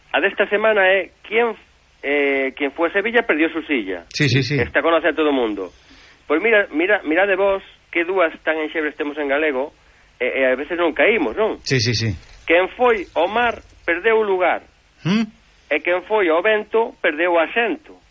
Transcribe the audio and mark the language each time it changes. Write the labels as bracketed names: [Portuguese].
[Galician] A desta semana é [Spanish] quien fue a Sevilla perdió su silla. Sí, sí, sí. [Galician] Esta conoce a todo o mundo. Pois pues mira de vos que dúas tan enxebres temos en galego, e a veces non caímos, non? Sí, sí, sí. Quen foi o mar perdeu o lugar. E quen foi ao vento perdeu o asento.